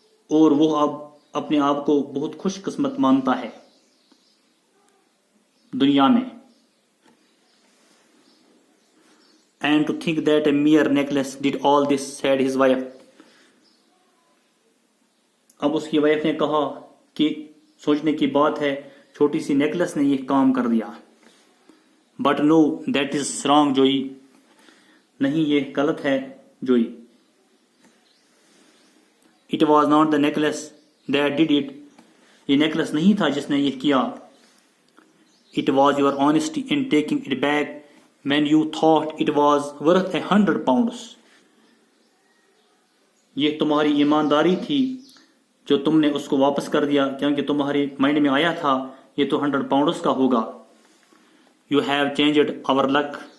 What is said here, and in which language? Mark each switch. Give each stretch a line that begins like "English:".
Urdu: اور وہ اب اپنے آپ کو بہت خوش قسمت مانتا ہے دنیا میں.
English: And to think that a mere necklace did all this, said his wife.
Urdu: اب اس کی وائف نے کہا کہ سوچنے کی بات ہے چھوٹی سی نیکلس نے یہ کام کر دیا.
English: But no, that is wrong, Joey.
Urdu: نہیں یہ غلط ہے جوئی.
English: It was not the necklace that did it.
Urdu: یہ نیکلس نہیں تھا جس نے یہ کیا.
English: It was your honesty in taking it back when you thought it was worth £100.
Urdu: یہ تمہاری ایمانداری تھی جو تم نے اس کو واپس کر دیا کیونکہ تمہارے مائنڈ میں آیا تھا یہ تو £100 کا ہوگا.
English: You have changed our luck.